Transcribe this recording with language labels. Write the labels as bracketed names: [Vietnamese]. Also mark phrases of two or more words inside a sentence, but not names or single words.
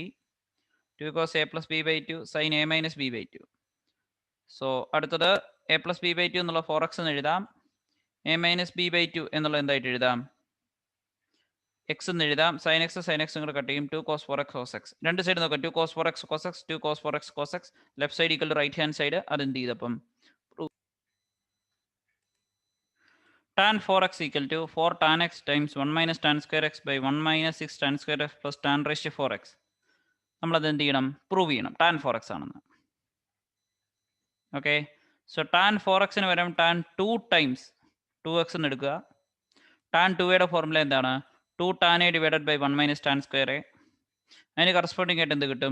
[English] 2 cos a plus b by 2 sine a minus b by 2. [Malayalam] സോ അടുത്തത് [English] a plus b by 2 [Malayalam] എന്നുള്ള 4x എന്ന് എഴുതാം. [English] a minus b by 2 [Malayalam] എന്നുള്ള എന്തായിട്ട് എഴുതാം? എക്സ് എന്ന് എഴുതാം. [English] sine x [Malayalam] കൂടെ കട്ട് ചെയ്യും. [English] 2 cos 4x cos x. [Malayalam] രണ്ട് സൈഡ് നോക്കാം. [English] 2 cos 4x cos x 2 cos 4x cos x. left side equal to right hand side. [Malayalam] അതെന്ത് ചെയ്തപ്പം [English] tan 4x equal to 4 tan x times 1 minus tan square x by 1 minus 6 tan square x plus tan raised to 4x. [Malayalam] നമ്മളത് എന്ത് ചെയ്യണം? പ്രൂവ് ചെയ്യണം tan 4x ആണെന്ന്. [English] okay, so [Malayalam] tan 4xന് പകരം [English] tan 2 times 2x [Malayalam] എന്ന് എടുക്കുക. [English] tan 2യുടെ ഫോർമുല എന്താണ്? 2 tan a divided by 1 minus tan square a. [Malayalam] അതിന് കറസ്പോണ്ടിങ് ആയിട്ട് എന്ത് കിട്ടും?